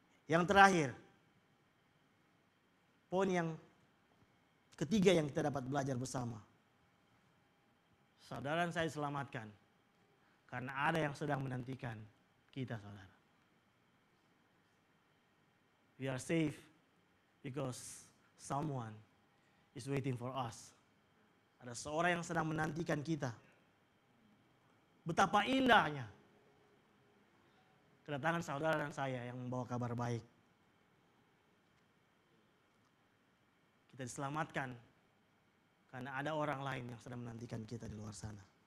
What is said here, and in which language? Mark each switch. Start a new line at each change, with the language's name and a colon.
Indonesian: Yang terakhir, poin yang ketiga yang kita dapat belajar bersama. Saudara dan saya diselamatkan karena ada yang sedang menantikan kita, saudara.
English: We are safe because someone is waiting for us.
Indonesian: Ada seorang yang sedang menantikan kita. Betapa indahnya kedatangan saudara dan saya yang membawa kabar baik. Kita diselamatkan karena ada orang lain yang sedang menantikan kita di luar sana.